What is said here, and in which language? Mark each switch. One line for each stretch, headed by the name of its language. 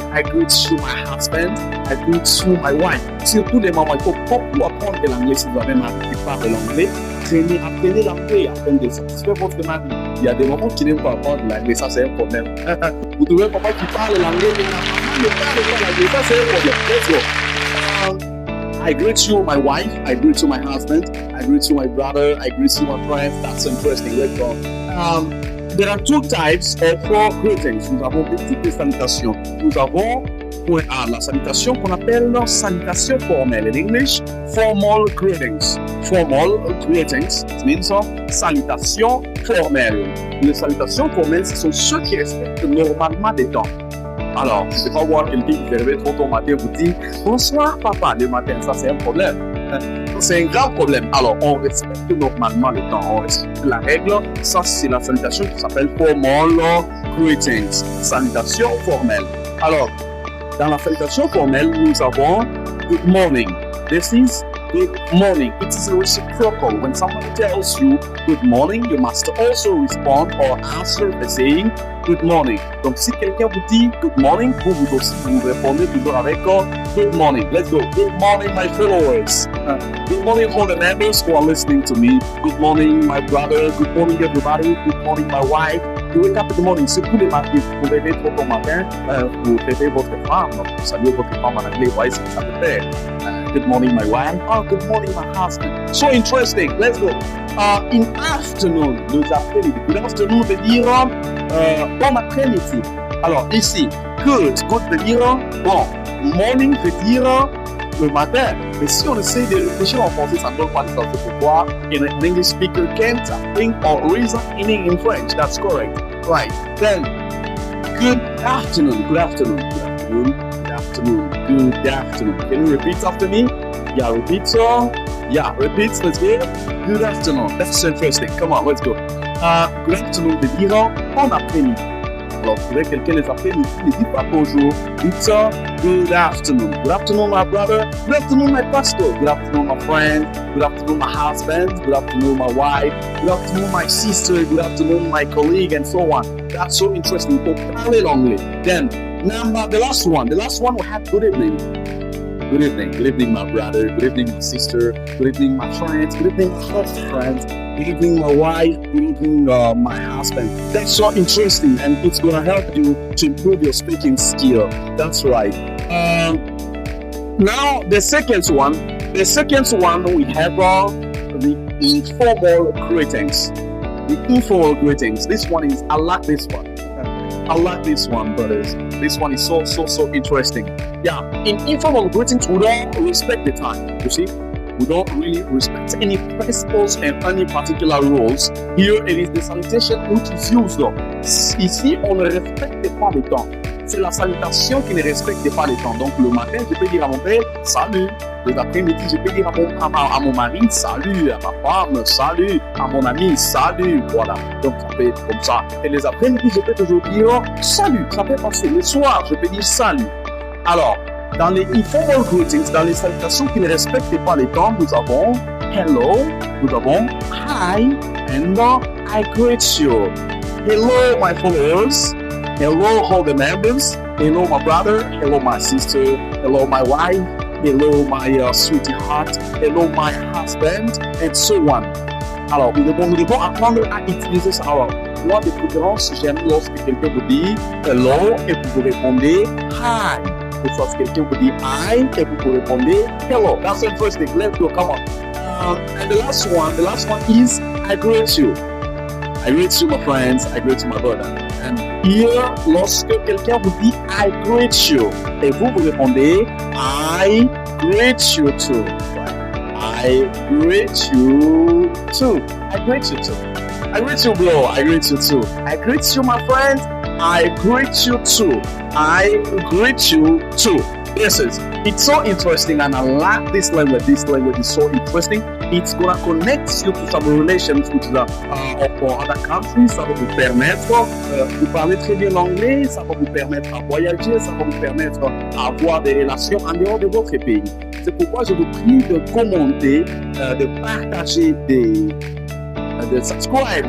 English: I greet you, my husband. I greet you, my wife.
French: Surtout les mamans, il faut beaucoup apprendre l'anglais si vous avez un mari qui parle l'anglais. Apprenez l'anglais afin de satisfaire votre mari. Il y a des mamans qui n'aiment pas apprendre l'anglais, ça c'est un problème. Vous trouvez un papa qui parle l'anglais, mais la maman ne parle pas l'anglais, ça c'est un problème.
English: Let's go. I greet you, my wife. I greet you, my husband. I greet you, my brother. I greet you, my friend. That's interesting. Let's go. There are 2 types of greetings.
French: Nous avons 2 types de salutations. Nous avons point A, la salutation qu'on appelle salutation formelle.
English: In English, formal greetings. Formal greetings means
French: salutation formelle. Les salutations formelles, ce sont ceux qui respectent normalement des temps. Alors, je ne vais pas voir quelqu'un qui se réveille trop tôt matin vous dit bonsoir papa le matin. Ça, c'est un problème. C'est un grave problème. Alors, on respecte normalement le temps, on respecte la règle. Ça, c'est la salutation qui s'appelle
English: formal greetings.
French: Salutation formelle. Alors, dans la salutation formelle, nous avons good morning.
English: This is good morning. It is reciprocal. When someone tells you good morning, you must also respond or answer by saying good morning.
French: Donc, si quelqu'un vous dit good morning, vous aussi vous répondez toujours avec good morning.
English: Let's go. Good morning, my followers. Good morning, all the members who are listening to me. Good morning, my brother. Good morning, everybody. Good morning, my wife. You wake up in the morning.
French: Surtout les matins, vous réveillez trop tôt matin, vous réveillez votre femme. Vous saluez votre femme en anglais. Ouais, c'est ça peut faire.
English: Good morning, my wife. Oh, good morning, my husband. So interesting. Let's go. In afternoon,
French: nous après-midi. Good afternoon veut dire bon après-midi. Alors ici, good veut dire bon. Morning veut dire le matin. Mais si on essaie de réfléchir en français, ça ne donne pas de sens. C'est pourquoi
English: an English speaker can't think or reason in French. That's correct. Right. Then, good afternoon. Good afternoon. Good afternoon. Good afternoon. Good afternoon. Can you repeat after me? Yeah, repeat so. Yeah, repeat. Let's go. Good afternoon. That's interesting. Come on, let's go.
French: Good afternoon veut dire bon après-midi. Alors, vous trouvez quelqu'un les après-midi, ne dit pas bonjour.
English: It's good afternoon. Good afternoon, my brother. Good afternoon, my pastor. Good afternoon, my friend. Good afternoon, my husband. Good afternoon, my wife. Good afternoon, my sister. Good afternoon, my colleague, and so on. That's so interesting.
French: Pour parler l'anglais.
English: Then, the last one we have good evening. Good evening. Good evening, my brother. Good evening, my sister. Good evening, my friends. Good evening, my husband friends. Good evening, my wife. Good evening, my husband. That's so interesting, and it's gonna help you to improve your speaking skill. That's right. Now, the second one we have the informal greetings. The informal greetings. This one is, I like this one. I like this one, brothers. This one is so interesting. Yeah, in informal greetings, we don't respect the time. You see, we don't really respect any principles and any particular rules. Here, it is the salutation which is used.
French: Ici, on ne respecte pas le temps. C'est la salutation qui ne respecte pas le temps. Donc, le matin, je peux dire à mon père, salut. L'après-midi, je peux dire à mon mari, salut. À ma femme, salut. À mon ami, salut. Voilà. Donc, ça peut être comme ça. Et les après-midi, je peux toujours dire, salut. Ça peut passer. Le soir, je peux dire salut. Alors, dans les informal greetings, dans les salutations qui ne respectent pas les temps, nous avons hello, nous avons hi,
English: and I greet you. Hello, my followers. Hello, all the members. Hello, my brother. Hello, my sister. Hello, my wife. Hello, my sweetheart. Hello, my husband, and so on.
French: Alors, nous devons apprendre à utiliser ça. Alors, moi, de préférence, j'aime lorsque quelqu'un vous dit hello et vous répondez hi. Ou soit quelqu'un vous dit hi et vous répondez hello.
English: That's the first thing. Let's go. Come on. And the last one is I greet you. I greet you, my friends. I greet you, my brother. And here,
French: lorsque quelqu'un vous dit
English: I greet you
French: et vous répondez
English: I greet you too. I greet you too. I greet you too. I greet you, bro. I greet you too. I greet you, my friend. I greet you too. I greet you too. Yes, it's so interesting, and I like this language. This language is so interesting. It's gonna connect you to some relations with other countries.
French: Ça va vous permettre de parler très bien l'anglais. Ça va vous permettre à voyager. Ça va vous permettre à avoir des relations en dehors de votre pays. C'est pourquoi je vous prie de commenter, de partager de subscribe.